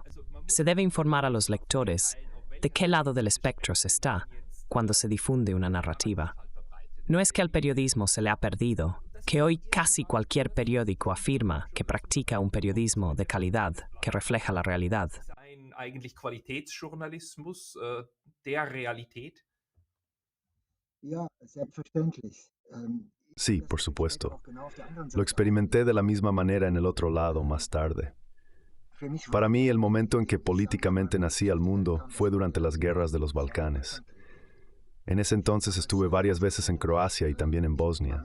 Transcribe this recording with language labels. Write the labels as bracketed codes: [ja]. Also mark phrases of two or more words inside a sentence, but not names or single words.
[es] Se debe informar a los lectores de qué lado del espectro se está cuando se difunde una narrativa. No es que al periodismo se le ha perdido, que hoy casi cualquier periódico afirma que practica un periodismo de calidad que refleja la realidad. [de] Ein eigentlich Qualitätsjournalismus der Realität? Ja, selbstverständlich. [es] Sí, por supuesto. Lo experimenté de la misma manera en el otro lado más tarde. Para mí, el momento en que políticamente nací al mundo fue durante las guerras de los Balcanes. En ese entonces estuve varias veces en Croacia y también en Bosnia.